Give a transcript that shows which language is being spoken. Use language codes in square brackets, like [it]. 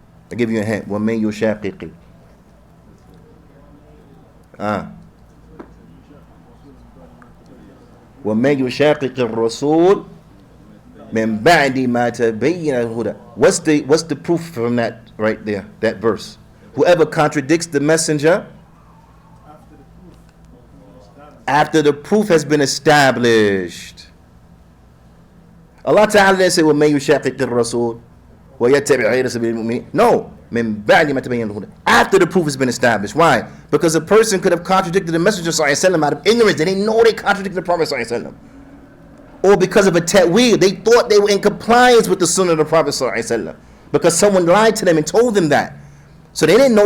[en] I'll give you a hint. [ar] وَمَن يُشَاقِقِ وَمَن يُشَاقِقِ الرَّسُولِ مِن بَعْدِ مَا تَبَيَّنَ الْهُدَى. [en] What's the proof from that right there, that verse? Whoever contradicts the messenger after the proof has been established. Allah Ta'ala didn't say, [ar] وَمَن يُشَاقِقِ الرَّسُولِ وَيَتَّبِعْ غَيْرَ سَبِيلِ الْمُؤْمِنِينَ. No. مِن بَعْدِ مَا تَبَيَّنَ الْهُدَى. [en] After the proof has been established. Why? Because a person could have contradicted the Messenger ﷺ out of ignorance. They didn't know they contradicted the Prophet ﷺ. Or because of a ta'weel. They thought they were in compliance with the Sunnah of the Prophet ﷺ. Because someone lied to them and told them that. So they didn't know.